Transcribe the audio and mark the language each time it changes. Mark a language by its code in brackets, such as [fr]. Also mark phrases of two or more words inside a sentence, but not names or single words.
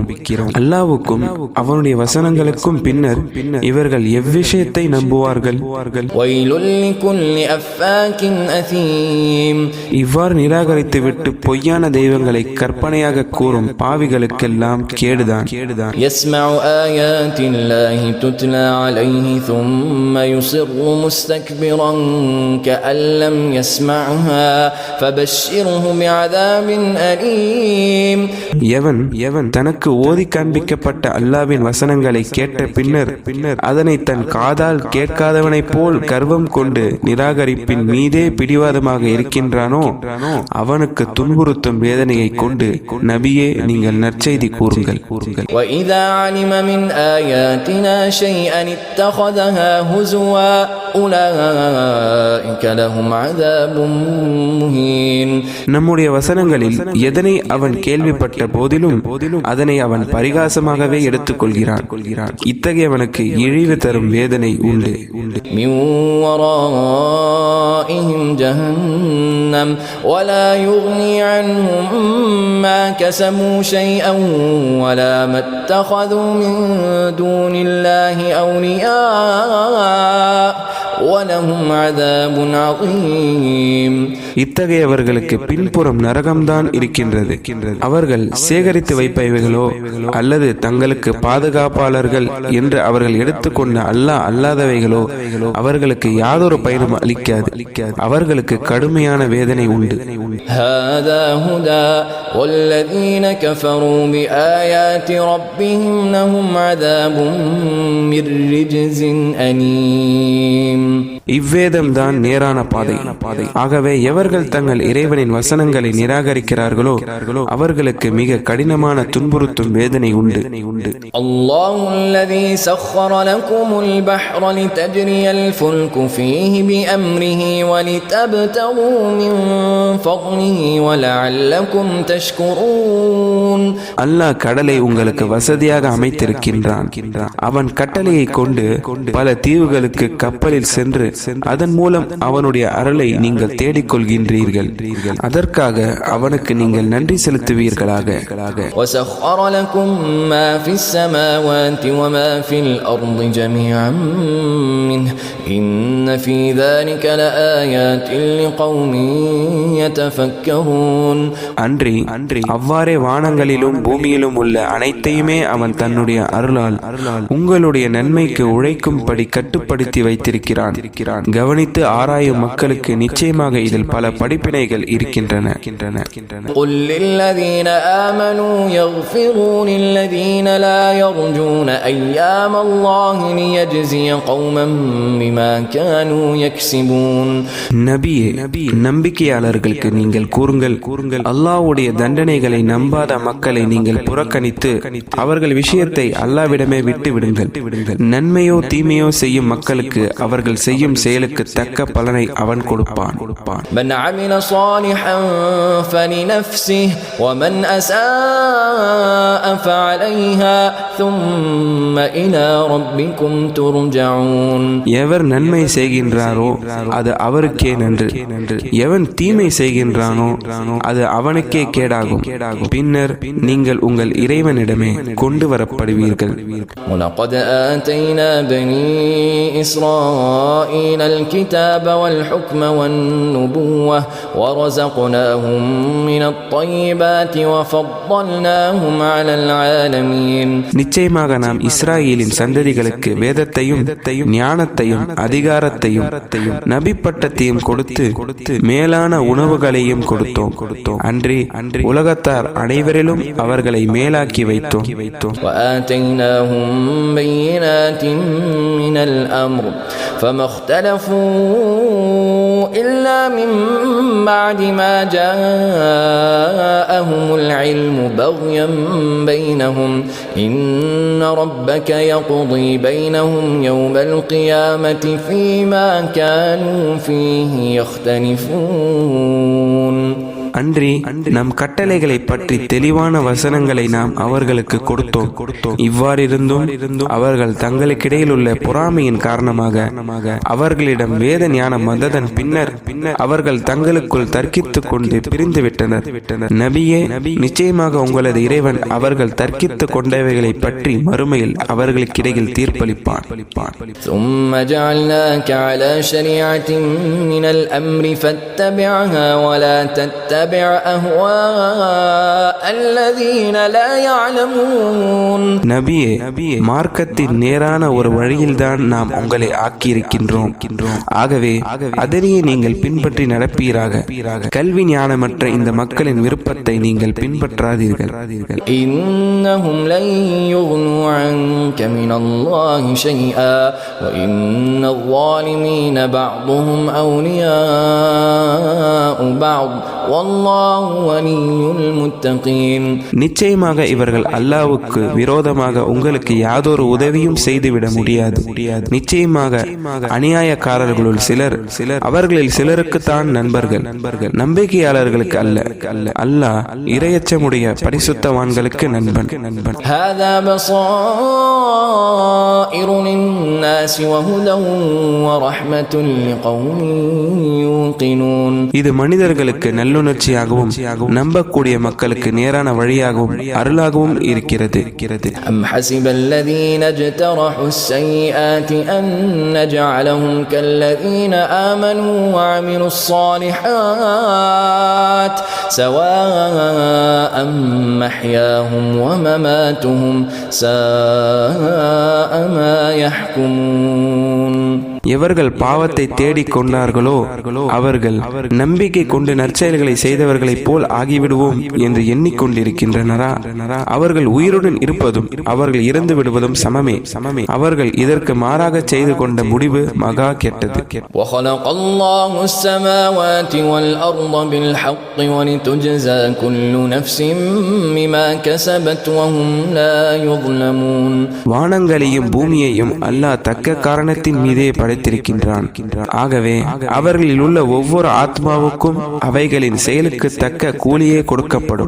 [ta] அல்லாஹ்வுக்கும் அவனுடைய வசனங்களுக்கும் பின்னர் இவர்கள் எவ்விஷயத்தை நம்புவார்கள்? [ar] ويل لكل أفاك أثيم. [ta] இவ்வாறு நிராகரித்து விட்டு பொய்யான தெய்வங்களை கற்பனையாக கூறும் பாவிகளுக்கெல்லாம் கேடுதான். [ar] يسمع آيات الله تتلى عليه ثم يصر مستكبرا كأن لم يسمعها فبشره بعذاب أليم. [ta] எவன் தனக்கு ஓதி காண்பிக்கப்பட்ட அல்லாஹ்வின் வசனங்களை கேட்ட பின்னர் அதனை தன் காதால் கேட்காதவனைப் போல் கர்வம் கொண்டு நிராகரிப்பின் மீதே பிடிவாதமாக இருக்கின்றானோ அவனுக்கு துன்புறுத்தும் வேதனையை கொண்டு நபியே நீங்கள் நற்செய்தி கூறுங்கள். [ar] وَإِذَا عَلِمَ مِنْ آيَاتِنَا شَيْئًا اتَّخَذَهَا هُزُوًا أُولَئِكَ لَهُمْ عَذَابٌ مُهِينٌ. [ta] நம்முடைய வசனங்களில் எதனை அவன் கேள்விப்பட்ட போதிலும் அதனை அவன் பரிகாசமாகவே எடுத்துக்கொள்கிறான். இத்தகையவனுக்கு இழிவு தரும் வேதனை உண்டு. [ar] مِنْ وَرَائِهِمْ جَهَنَّمُ وَلَا يُغْنِي عَنْهُمْ مَا كَسَبُوا شَيْئًا وَلَا مَا اتَّخَذُوا مِنْ دُونِ اللَّهِ أَوْلِيَاءَ وَلَهُمْ عَذَابٌ عَظِيمٌ. [ta] இத்தகையவர்களுக்கு பின்புறம் நரகம்தான் இருக்கின்றது. அவர்கள் சேகரித்து வைப்பவைகளோ அல்லது தங்களுக்கு பாதுகாப்பாளர்கள் என்று அவர்கள் எடுத்துக்கொண்ட அல்லாஹ் அல்லாதவைகளோ அவர்களுக்கு யாதொரு பயனும் அளிக்காது. அவர்களுக்கு கடுமையான வேதனை உண்டு. [ar] هذا هدى والذين كفروا بآيات ربهم لهم عذاب من رجز أليم. [ta] இவ்வேதம் தான் நேரான பாதை. ஆகவே எவர்கள் தங்கள் இறைவனின் வசனங்களை நிராகரிக்கிறார்களோ அவர்களுக்கு மிக கடினமான துன்புறுத்தும் வேதனை உண்டு. [ar] الله الذي சخر لكم البحر لتجري الفلك فيه بأمره ولتبتغوا من فضله ولعلكم تشكرون. [ta] அல்லாஹ் கடலை உங்களுக்கு வசதியாக அமைத்திருக்கின்றான். அவன் கட்டளையை கொண்டு பல தீவுகளுக்கு கப்பலில் சென்று அதன் மூலம் அவனுடைய அருளை நீங்கள் தேடிக்கொள்கின்றீர்கள். அதற்காக அவனுக்கு நீங்கள் நன்றி செலுத்துவீர்களாக. [ar] وَسَخَّرَ لَكُم مَّا فِي السَّمَاوَاتِ وَمَا فِي الْأَرْضِ جَمِيعًا مِّنْهُ إِنَّ فِي ذَلِكَ لَآيَاتٍ لِقَوْمٍ يَتَفَكَّرُونَ. [ta] அன்றி அவ்வாறே வானங்களிலும் பூமியிலும் உள்ள அனைத்தையுமே அவன் தன்னுடைய அருளால் உங்களுடைய நன்மைக்கு உழைக்கும்படி கட்டுப்படுத்தி வைத்திருக்கிறான். கூறுகிறான். கவனித்து ஆராயும் மக்களுக்கு நிச்சயமாக இதில் பல படிப்பினைகள் இருக்கின்றன. [ar] قل للذين آمنوا يغفروا للذين لا يرجون أيام الله ليجزي قوما بما كانوا يكسبون. [ta] நபியே, நம்பிக்கையாளர்களுக்கு நீங்கள் கூறுங்கள், அல்லாஹ்வுடைய தண்டனைகளை நம்பாத மக்களை நீங்கள் புறக்கணித்து அவர்கள் விஷயத்தை அல்லாஹ்விடமே விட்டு விடுங்கள். நன்மையோ தீமையோ செய்யும் மக்களுக்கு அவர்கள் செய்யும் செயலுக்கு தக்க பலனை அவன் கொடுப்பான். [ar] من عمل صالحا فلنفسه ومن أساء فعليها ثم إلى ربكم ترجعون. [ta] எவர் நன்மை செய்கின்றாரோ அது அவருக்கே நன்று, எவன் தீமை செய்கின்றானோ அது அவனுக்கே கேடாகும். பின்னர் நீங்கள் உங்கள் இறைவனிடமே கொண்டு வரப்படுவீர்கள். [ar] ولقد آتينا بني إسرائيل الكتاب والحكم والنبوة ورزقناهم من الطيبات وفضلناهم على العالمين. [ta] நிச்சயமாக நாம் இஸ்ராயேலின் சந்ததிகளுக்கு வேதத்தையும் ஞானத்தையும் அதிகாரத்தையும் நபி பட்டத்தையும் கொடுத்து மேலான உணவுகளையும் கொடுத்தோம். அன்றி உலகத்தார் அனைவரிலும் அவர்களை மேலாக்கி வைத்தோம். [ar] وآتيناهم بينات من الأمر فما اختلفوا إلا من بعد ما جاءهم العلم بغيا بينهم إن ربك يقضي بينهم يوم القيامة فيما كانوا فيه يختلفون. [ta] அன்றி நம் கட்டளைகளை பற்றி தெளிவான வசனங்களை நாம் அவர்களுக்கு கொடுத்தோம். இவ்வாறிருந்தும் அவர்கள் தங்களுக்கிடையில் உள்ள பொறாமையின் காரணமாக அவர்களிடம் வேத ஞானம் வந்ததன் பின்னர் அவர்கள் தங்களுக்குள் தர்க்கித்துக் கொண்டு பிரிந்து விட்டனர். நபியே, நிச்சயமாக உங்களது இறைவன் அவர்கள் தர்க்கித்துக் கொண்டவைகளை பற்றி மறுமையில் அவர்களுக்கிடையில் தீர்ப்பளிப்பான். [ar] ثم جعلناك على شريعة من الأمر فاتبعها ولا تتبع أهواء الذين لا يعلمون. [ta] நபியே, மார்க்கத்தின் நேரான ஒரு வழியில்தான் நாம் உங்களை ஆக்கியிருக்கின்றோம். ஆகவே அதனையே நீங்கள் பின்பற்றி நடப்பீராக. கல்வி ஞானமற்ற இந்த மக்களின் விருப்பத்தை நீங்கள் பின்பற்றாதீர்கள். [ar] إنهم لن يغنوا عنك من الله شيئا وإن الظالمين بعضهم أولياء بعض والله ولي المتقين. [ta] நிச்சயமாக இவர்கள் அல்லாஹ்வுக்கு விரோதமாக உங்களுக்கு யாதொரு உதவியும் செய்துவிட முடியாது. நிச்சயமாக அநியாயக்காரர்களுள் சிலர் அவர்களில் சிலருக்கு தான் நண்பர்கள், நம்பிக்கையாளர்களுக்கு அல்ல. அல்லாஹ் இறையச்சமுடைய பரிசுத்தவான்களுக்கு நண்பன். [ar] هذا بصائر للناس وهدى ورحمة لقوم يوقنون. [ta] இது மனிதர்களுக்கு நல்லுணர்ச்சியாகவும் நம்பக்கூடிய மக்களுக்கு நேரான வழியாகவும் அருளாகவும் இருக்கிறது. [ar] أم حسب الذين اجترحوا السيئات أن نجعلهم كالذين آمنوا وعملوا الصالحات سواء محياهم ومماتهم ساء ما يحكمون. [ta] எவர்கள் பாவத்தை தேடிக் கொண்டார்களோ அவர்கள் நம்பிக்கை கொண்டு நற்செயல்களை செய்தவர்களைப் போல் ஆகிவிடுவோம் என்று எண்ணிக்கொண்டிருக்கின்றனரா? அவர்கள் உயிருடன் இருப்பதும் அவர்கள் இறந்து விடுவதும் சமமே. அவர்கள் இதற்கு மாறாக செய்து கொண்ட முடிவு மகா கெட்டது. [ar] وخلق الله السماوات والأرض بالحق ولتجزى كل نفس بما كسبت وهم لا يظلمون. [ta] வானங்களையும் பூமியையும் அல்லாஹ் தக்க காரணத்தின் மீதே படைத்திருக்கின்றான். ஆகவே அவர்களில் உள்ள ஒவ்வொரு ஆத்மாவுக்கும் அவைகளின் செயலுக்கு தக்க கூலியே கொடுக்கப்படும்.